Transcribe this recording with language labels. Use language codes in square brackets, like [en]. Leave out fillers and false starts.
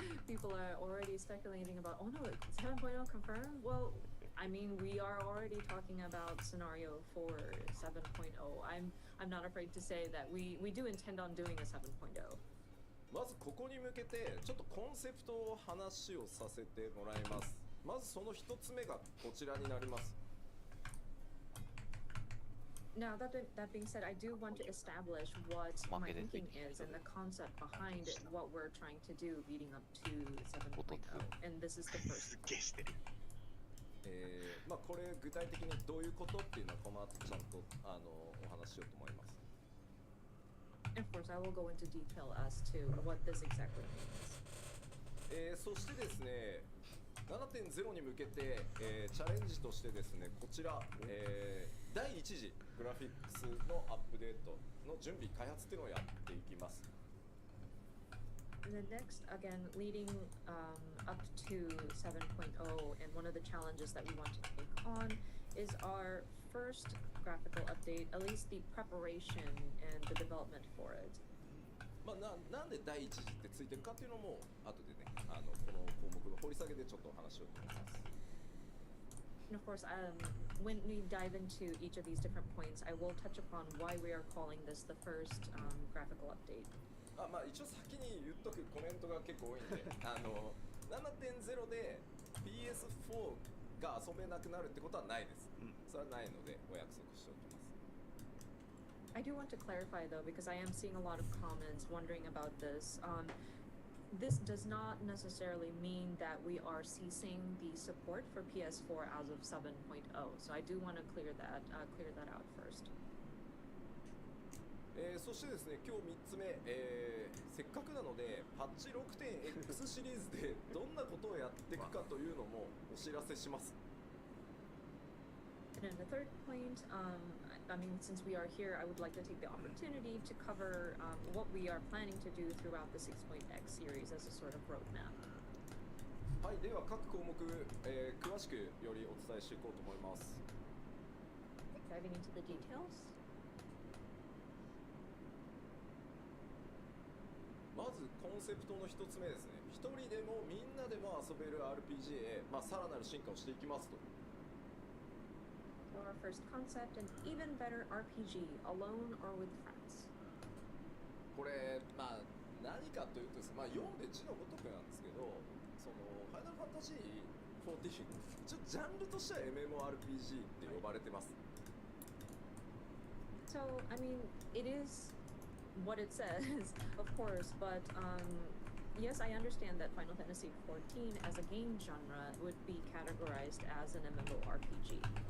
[en] People are already speculating about, oh no, 7.0 confirmed? Well, I mean, we are already talking about scenario for 7.0. I'm not afraid to say that we do intend on doing a 7.0. [ja] まずここに向けてちょっとコンセプトを話をさせてもらいます。まずその一つ目がこちらになります。 [en] Now, that being said, I do want to establish what my thinking is and the concept behind what we're trying to do leading up to 7.0. And this is the first [ja] すっげえしてる。まあこれ具体的にどういうことっていうのはこの後ちゃんとお話ししようと思います。 [en] Of course, I will go into detail as to what this exactly means. [ja] そしてですね、7.0 に向けて、チャレンジとしてですね、こちら、第1次グラフィックスのアップデートの準備開発っていうのをやっていきます。 [en] And then next, again, leading up to 7.0, and one of the challenges that we want to take on is our first graphical update, at least the preparation and the development for it. [ja] まあなんで第1次ってついてるかっていうのも後でね、この項目の掘り下げでちょっとお話ししようと思います。 [en] And of course, when we dive into each of these different points, I will touch upon why we are calling this the first graphical update. [ja] まあ一応先に言っとくコメントが結構多いんで、7.0 で PS4 が遊べなくなるってことはないです。それはないのでお約束しておきます。 [en] I do want to clarify though, because I am seeing a lot of comments wondering about this. This does not necessarily mean that we are ceasing the support for PS4 as of 7.0. So I do want to clear that out first. [ja] そしてですね、今日3つ目、せっかくなのでパッチ 6.x シリーズでどんなことをやっていくかというのもお知らせします。 [en] And then the third point, I mean, since we are here, I would like to take the opportunity to cover what we are planning to do throughout the 6.x series as a sort of roadmap. [ja] はい、では各項目、詳しくよりお伝えしていこうと思います。 [en] Diving into the details. [ja] まずコンセプトの一つ目ですね。一人でもみんなでも遊べる RPG へ、さらなる進化をしていきますと。 [en] Our first concept, an even better RPG, alone or with friends. [ja] これ、何かというとですね、読んで字のごとくなんですけど、そのファイナルファンタジー14、ちょっとジャンルとしては MMORPG って呼ばれてます。 [en] So, I mean, it is what it says, of course, but yes, I understand that Final Fantasy XIV as a game genre would be categorized as an MMORPG.